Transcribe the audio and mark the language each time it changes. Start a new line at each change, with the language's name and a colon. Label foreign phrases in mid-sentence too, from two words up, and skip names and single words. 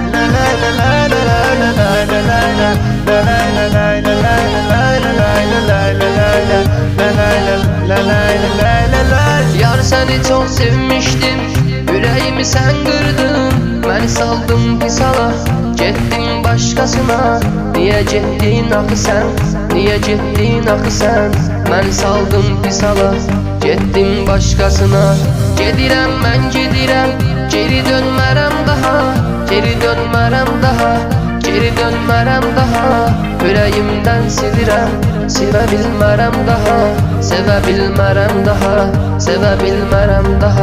Turkish: Yar seni çok sevmiştim, yüreğimi sen kırdın. Beni saldın pis hala, gittin başkasına. Niye gittin axı sen, niye gittin axı sen? Beni saldın pis hala, gittin başkasına.
Azerbaijani: Gedirəm mən gedirəm, geri dönmərəm daha, geri dönmərəm daha, geri dönmərəm daha. Ürəyimdən silirəm, sevə bilmərəm daha, sevə bilmərəm daha, sevə bilmərəm daha.